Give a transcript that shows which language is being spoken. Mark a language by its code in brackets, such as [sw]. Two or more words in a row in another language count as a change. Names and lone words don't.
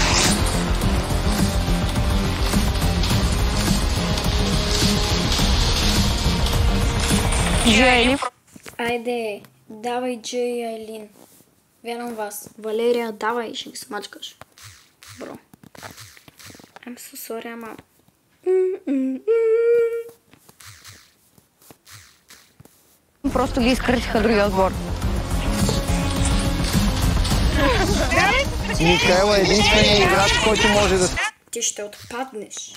[bg] Жени. Айде, давай, Джей и Айлин. Вярвам вас. Валерия, давай, ще ги смачкаш. Бро. [en] I'm so sorry, [bg] ама... Просто ги изкъртиха другия отбор. Микаела е единственият играч, който може да... Ти ще отпаднеш.